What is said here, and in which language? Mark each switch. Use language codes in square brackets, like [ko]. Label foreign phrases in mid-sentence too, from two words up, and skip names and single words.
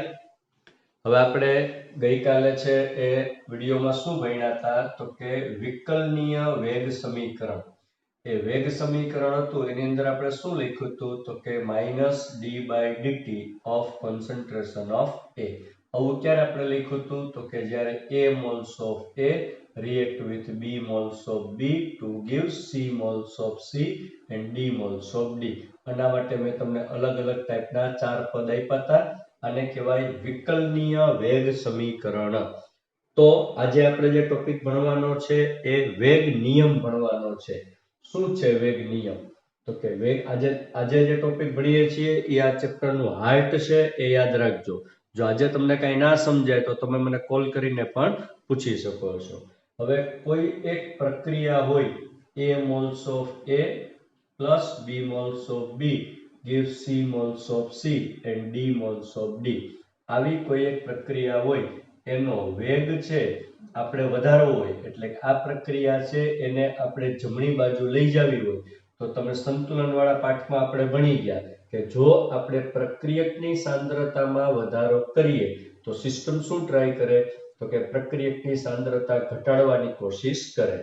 [gu] હવે આપણે ગઈકાલે છે એ વિડીયોમાં શું ભણ્યા હતા તો કે વિકલનીય વેગ સમીકરણ. એ વેગ સમીકરણ હતું એની અંદર આપણે શું લખ્યું હતું તો કે -d/dt [en] of concentration of A. [gu] આવું ક્યારે આપણે લખ્યું હતું તો કે જ્યારે [en] A moles of A react with B moles of B to give C moles of C and D moles of D. [gu] આના માટે મેં તમને અલગ અલગ ટાઈપના 4 પદ આપ્યા હતા. આને કહેવાય વિકલનીય વેગ સમીકરણ. તો આજે આપણે જે ટોપિક ભણવાનો છે એ વેગ નિયમ ભણવાનો છે. શું છે વેગ નિયમ? તો કે વેગ આજે જે ટોપિક ભણીએ છીએ એ આ [en] chapterનું heart [gu] છે, એ યાદ રાખજો. જો આજે તમને કઈ ના સમજાય તો તમે મને કોલ કરીને પણ પૂછી શકો છો. હવે કોઈ એક પ્રક્રિયા હોય [en] A moles of A plus B moles of B gives C moles of C and D moles of D. [gu] આવી કોઈ એક પ્રક્રિયા હોય એનો વેગ છે આપણે વધારવો હોય એટલે આ પ્રક્રિયા છે એને આપણે જમણી બાજુ લઈ જવી હોય તો તમે સંતુલન વાળા પાઠમાં આપણે ભણી ગયા કે જો આપણે પ્રક્રિયકની સાંદ્રતામાં વધારો કરીએ તો સિસ્ટમ શું ટ્રાય કરે તો કે પ્રક્રિયકની સાંદ્રતા ઘટાડવાની કોશિશ કરે.